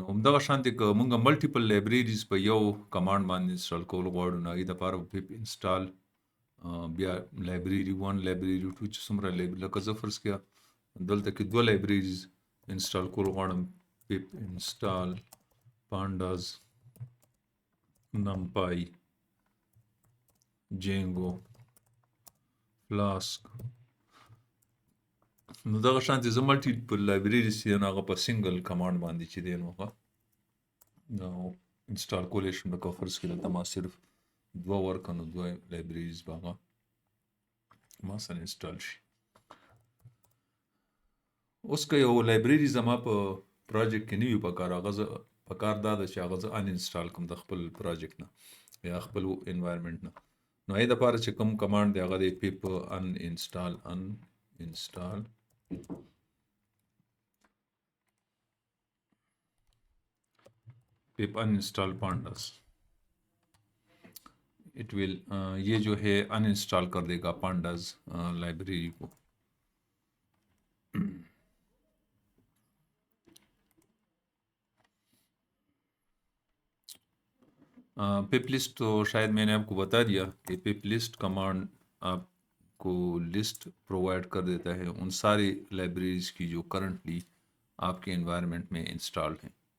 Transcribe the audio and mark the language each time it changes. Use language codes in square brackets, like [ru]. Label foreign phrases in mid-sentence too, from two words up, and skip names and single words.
[ps] همدغه شانتي که مونږ [en] multiple libraries [ps] په یو کمانډ باندې انسټال کول غواړو نو هغې دپاره [en] pip install [ps] بیا لایبرری 1 لایبرری 2 چې څومره لکه زه فرض کړه دلته کې 2 [en] libraries install [ps] کول غواړم [en] pip install pandas numpy Django Flask. [ps] نو دغه شانتي زه [en] multiple libraries [ps] چې نو هغه په [en] single command [ps] باندې چې دی نو نو انسټال کولی شم. لکه فرض کړئ دلته ما صرف دوه ورکړه نو دوه لایبرریز به هغه ما سره انسټال شي. اوس که یو لایبرري زما په پروجیکټ کې نه وي پکار، هغه زه پکار دا ده چې هغه زه ان انسټال کړم د خپل پروجیکټ نه یا خپل انوایرمنټ نه. نو هغې دپاره چې کوم کمانډ دی هغه دی [en] pip uninstall pip uninstall pandas. it will [ur] یہ جو ہے ان انسٹال کر دے گا [en] pandas library [ur] کو. [en] pip list [ur] تو شاید میں نے آپ کو بتا دیا کہ [en] pip list command [ur] آپ کو [en] list provide [ur] کر دیتا ہے ان ساری لائبریریز کی جو کرنٹلی آپ کے انوائرنمنٹ میں انسٹالڈ ہیں.